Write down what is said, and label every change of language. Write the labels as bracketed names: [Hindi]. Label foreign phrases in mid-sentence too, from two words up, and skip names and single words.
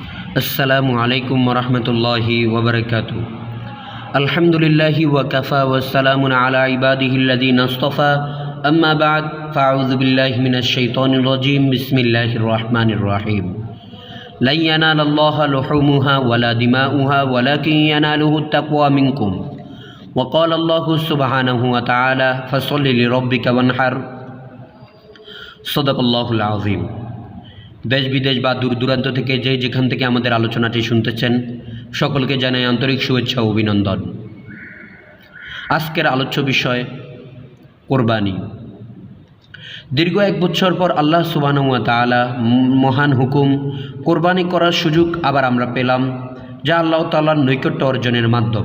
[Arabic] السلام عليكم ورحمة الله وبركاته. الحمد لله وكفى وسلام على عباده الذين اصطفى أما بعد فأعوذ بالله من الشيطان الرجيم بسم الله الرحمن الرحيم. لن ينال الله لحومها ولا دماؤها ولكن يناله التقوى منكم وقال الله سبحانه وتعالى فصل لربك وانحر. صدق الله العظيم. [Bangla] দেশ বিদেশ বা দূর দূরান্ত থেকে যেখান থেকে আমাদের আলোচনাটি শুনতেছেন সকলকে জানাই আন্তরিক শুভেচ্ছা ও অভিনন্দন। আজকের আলোচ্য বিষয় কোরবানি। দীর্ঘ এক বছর পর আল্লাহ সুবহানাহু ওয়া তাআলা মহান হুকুম কোরবানি করার সুযোগ আবার আমরা পেলাম, যা আল্লাহ তাআলার নৈকট্য অর্জনের মাধ্যম।